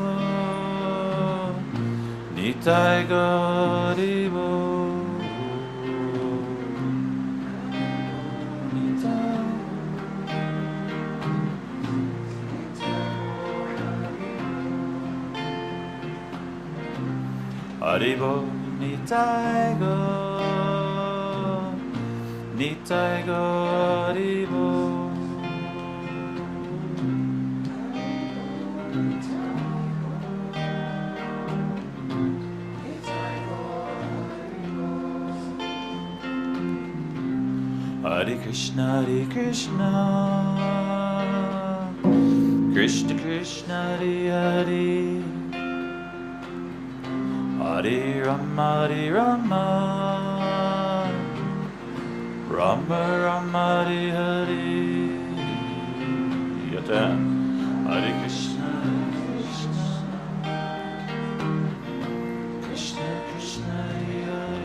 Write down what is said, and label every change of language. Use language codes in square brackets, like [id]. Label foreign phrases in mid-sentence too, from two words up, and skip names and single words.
[bn] নিতাই গো হরিবো হরিবো নিতাই গো নিতাই গো হরিবো [sa] हरे कृष्ण कृष्ण कृष्ण हरे हरे हरे राम राम राम हरे हरे. [en] Your turn. [sa] हरे कृष्ण कृष्ण कृष्ण हरे